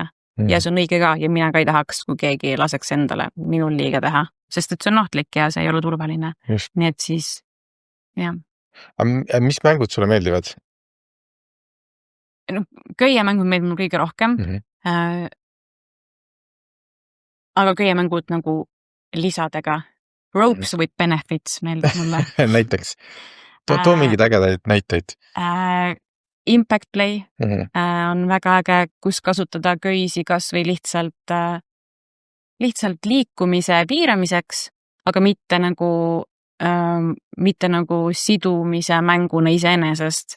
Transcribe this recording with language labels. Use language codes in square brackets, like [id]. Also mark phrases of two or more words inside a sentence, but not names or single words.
[et] Ja see on õige ka ja mina ka ei tahaks, kui keegi laseks endale minul liiga teha, sest et see on ohtlik ja see ei ole turvaline. Nii et siis, jah. Aga mis mängud sulle meeldivad? Köiemängud meeldib mul kõige rohkem. Aga köiemängud nagu lisadega. [en] Ropes with benefits [et] meeldib mulle. Näiteks. Too mingid ägedaid näiteid. [en] Impact Play [et] on väga äge, kus kasutada köisi kas või lihtsalt liikumise piiramiseks, aga mitte nagu sidumise mänguna iseenesest.